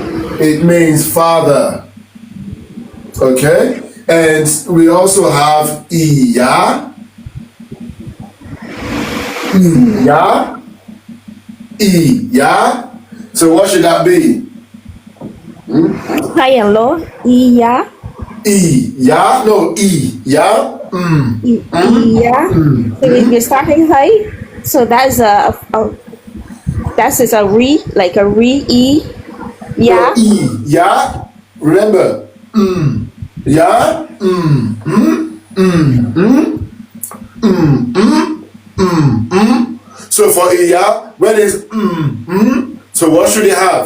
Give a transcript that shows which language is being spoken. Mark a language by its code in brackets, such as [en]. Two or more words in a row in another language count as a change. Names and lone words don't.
[en] It means father. Okay? And we also have Iya. Iya. Iya. So what should that be? High and low. Iya. Iya. No, Iya. Iya. So if you're starting high, so that's a re, like a re, e. Yeah. Yeah. Remember. Yeah. So for iya, when it's so what should it have?